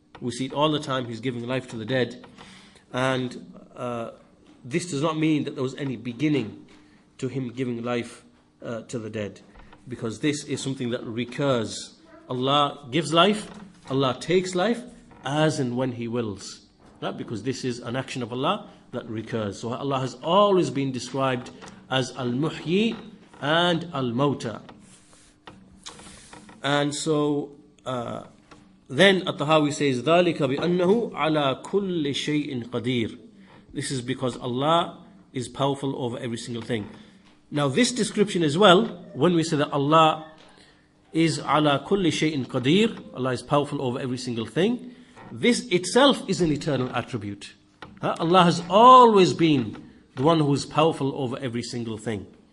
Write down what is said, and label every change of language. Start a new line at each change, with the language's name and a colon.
English: We see it all the time, He's giving life to the dead. And this does not mean that there was any beginning to Him giving life to the dead, because this is something that recurs. Allah gives life, Allah takes life as and when He wills. Right? Because this is an action of Allah that recurs. So Allah has always been described as Al-Muhyi and Al-Mawta. And so then At-Tahaawi says,
Arabic: ذَلِكَ بِأَنَّهُ عَلَى كُلِّ شَيْءٍ قَدِيرٍ.
English: This is because Allah is powerful over every single thing. Now this description as well, when we say that Allah is
Arabic: ala kulli shay'in qadir,
English: Allah is powerful over every single thing, this itself is an eternal attribute. Allah has always been the one who is powerful over every single thing.